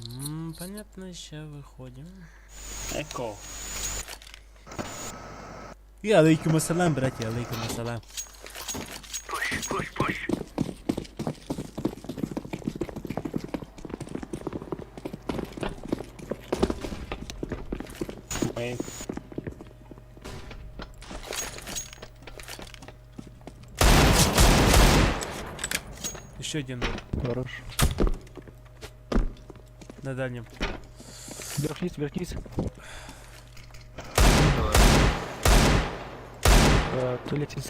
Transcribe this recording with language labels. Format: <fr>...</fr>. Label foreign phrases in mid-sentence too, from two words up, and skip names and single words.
<ru>Понятно, сейчас выходим. Eko.</ru> <ar>وعليكم السلام, братья, عليكم السلام.</ar> <en>Push, push, push. Main.</en> <ru>Еще один Хорош. на дальнем. Вверх-вниз, вверх-вниз. Туалет сенса.</ru>